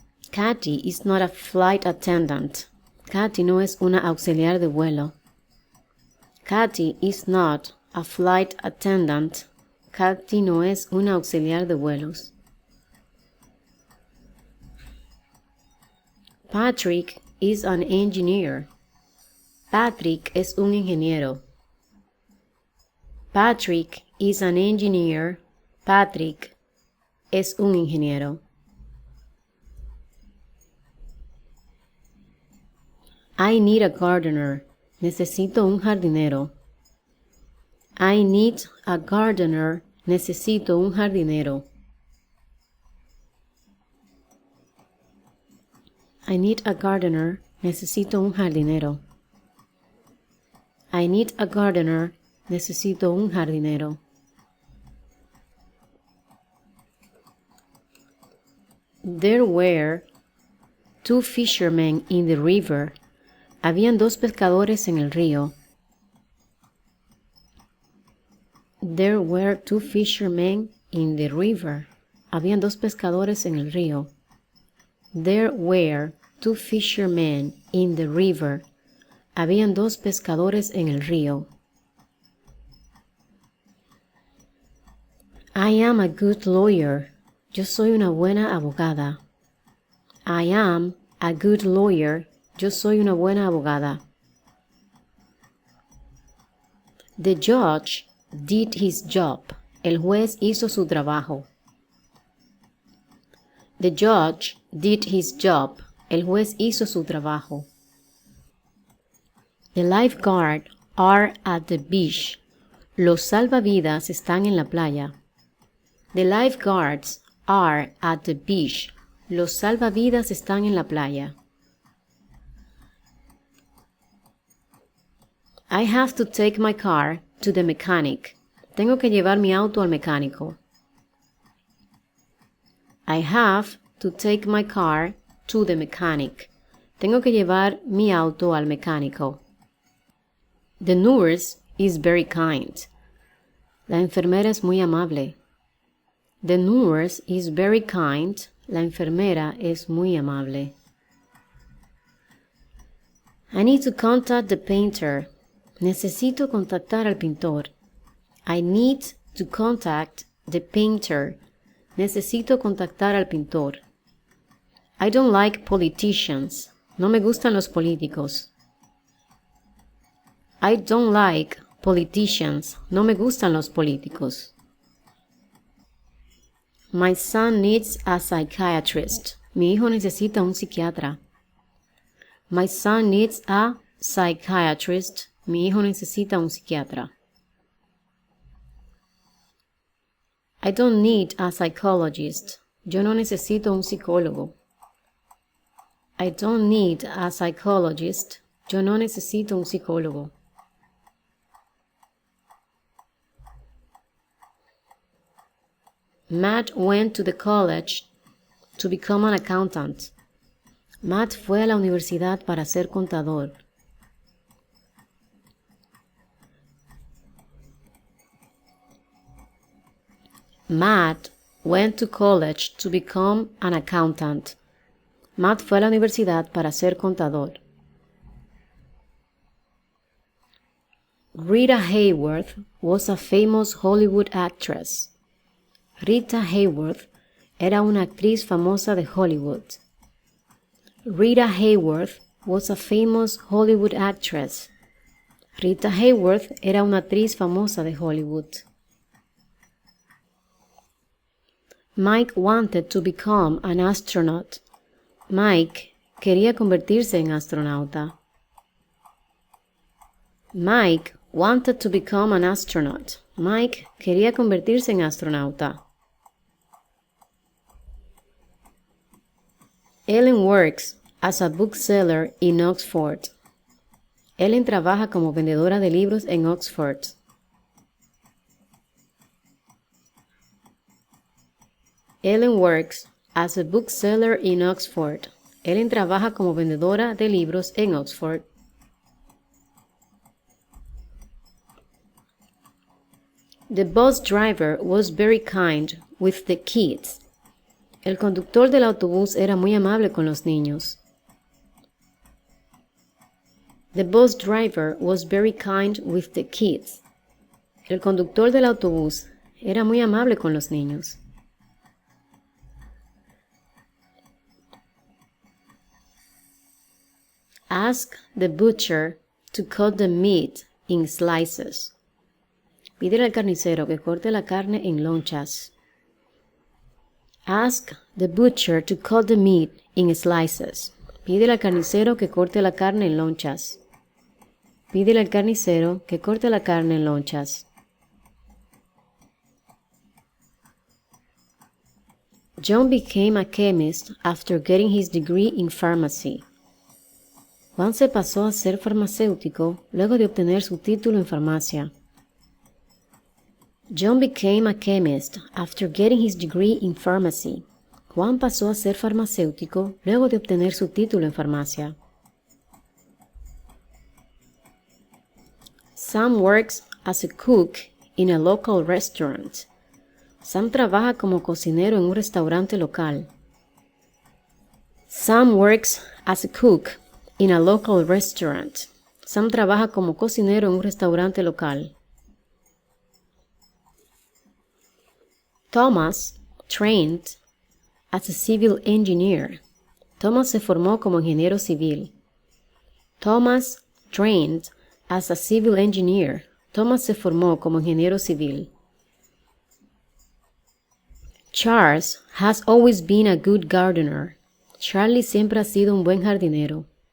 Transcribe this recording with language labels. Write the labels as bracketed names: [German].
[English] Katy is not a flight attendant. [Spanish] Katy no es una auxiliar de vuelo. [English] Katy is not a flight attendant. [Spanish] Katy no es una auxiliar de vuelos. [English] Patrick is an engineer. [Spanish] Patrick es un ingeniero. [English] Patrick is an engineer. [Spanish] Patrick es un ingeniero. [English] I need a gardener. [Spanish] Necesito un jardinero. [English] I need a gardener. [Spanish] Necesito un jardinero. [English] I need a gardener. [Spanish] Necesito un jardinero. [English] I need a gardener. [Spanish] Necesito un jardinero. [English] There were two fishermen in the river. [Spanish] Habían dos pescadores en el río. [English] There were two fishermen in the river. [Spanish] Habían dos pescadores en el río. [English] There were two fishermen in the river. [Spanish] Habían 2 pescadores en el río. [English] I am a good lawyer. [Spanish] Yo soy una buena abogada. [English] I am a good lawyer. [Spanish] Yo soy una buena abogada. [English] The judge did his job. [Spanish] El juez hizo su trabajo. [English] The judge did his job. [Spanish] El juez hizo su trabajo. [English] The lifeguards are at the beach. [Spanish] Los salvavidas están en la playa. [English] The lifeguards are at the beach. [Spanish] Los salvavidas están en la playa. [English] I have to take my car to the mechanic. [Spanish] Tengo que llevar mi auto al mecánico. [English] I have to take my car to the mechanic. [Spanish] Tengo que llevar mi auto al mecánico. [English] The nurse is very kind. [Spanish] La enfermera es muy amable. [English] The nurse is very kind. [Spanish] La enfermera es muy amable. [English] I need to contact the painter. [Spanish] Necesito contactar al pintor. [English] I need to contact the painter. [Spanish] Necesito contactar al pintor. [English] I don't like politicians. [Spanish] No me gustan los políticos. [English] I don't like politicians. [Spanish] No me gustan los políticos. [English] My son needs a psychiatrist. [Spanish] Mi hijo necesita un psiquiatra. [English] My son needs a psychiatrist. [Spanish] Mi hijo necesita un psiquiatra. [English] I don't need a psychologist. [Spanish] Yo no necesito un psicólogo. [English] I don't need a psychologist. [Spanish] Yo no necesito un psicólogo. [English] Matt went to the college to become an accountant. [Spanish] Matt fue a la universidad para ser contador. [English] Matt went to college to become an accountant. [Spanish] Matt fue a la universidad para ser contador. [English] Rita Hayworth was a famous Hollywood actress. [Spanish] Rita Hayworth era una actriz famosa de Hollywood. [English] Rita Hayworth was a famous Hollywood actress. [Spanish] Rita Hayworth era una actriz famosa de Hollywood. [English] Mike wanted to become an astronaut. [Spanish] Mike quería convertirse en astronauta. [English] Mike wanted to become an astronaut. [Spanish] Mike quería convertirse en astronauta. [English] Ellen works as a bookseller in Oxford. [Spanish] Ellen trabaja como vendedora de libros en Oxford. [English] Ellen works as a bookseller in Oxford. [Spanish] Ellen trabaja como vendedora de libros en Oxford. [English] The bus driver was very kind with the kids. [Spanish] El conductor del autobús era muy amable con los niños. [English] The bus driver was very kind with the kids. [Spanish] El conductor del autobús era muy amable con los niños. [English] Ask the butcher to cut the meat in slices. [Spanish] Pídele al carnicero que corte la carne en lonchas. [English] Ask the butcher to cut the meat in slices. [Spanish] Pídele al carnicero que corte la carne en lonchas. Pídele al carnicero que corte la carne en lonchas. [English] John became a chemist after getting his degree in pharmacy. [Spanish] Juan se pasó a ser farmacéutico luego de obtener su título en farmacia. [English] John became a chemist after getting his degree in pharmacy. [Spanish] Juan pasó a ser farmacéutico luego de obtener su título en farmacia. [English] Sam works as a cook in a local restaurant. [Spanish] Sam trabaja como cocinero en un restaurante local. [English] Sam works as a cook in a local restaurant. [Spanish] Sam trabaja como cocinero en un restaurante local. [English] Thomas trained as a civil engineer. [Spanish] Thomas se formó como ingeniero civil. [English] Thomas trained as a civil engineer. [Spanish] Thomas se formó como ingeniero civil. [English] Charles has always been a good gardener. [Spanish] Charlie siempre ha sido un buen jardinero.